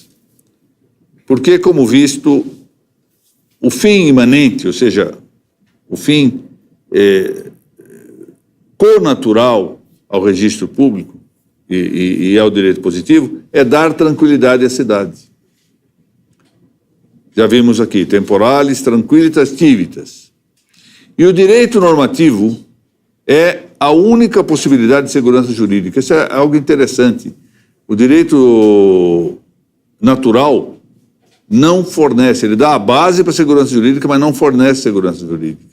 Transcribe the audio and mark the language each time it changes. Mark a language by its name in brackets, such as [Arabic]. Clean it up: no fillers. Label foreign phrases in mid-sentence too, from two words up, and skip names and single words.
[Portuguese] Porque, como visto, o fim imanente, ou seja, o fim connatural ao registro público e ao direito positivo, é dar tranquilidade à cidade. Já vimos aqui, [Latin] temporalis, tranquilitas, civitas. [Portuguese] E o direito normativo é a única possibilidade de segurança jurídica. Isso é algo interessante. O direito natural não fornece, ele dá a base para a segurança jurídica, mas não fornece segurança jurídica.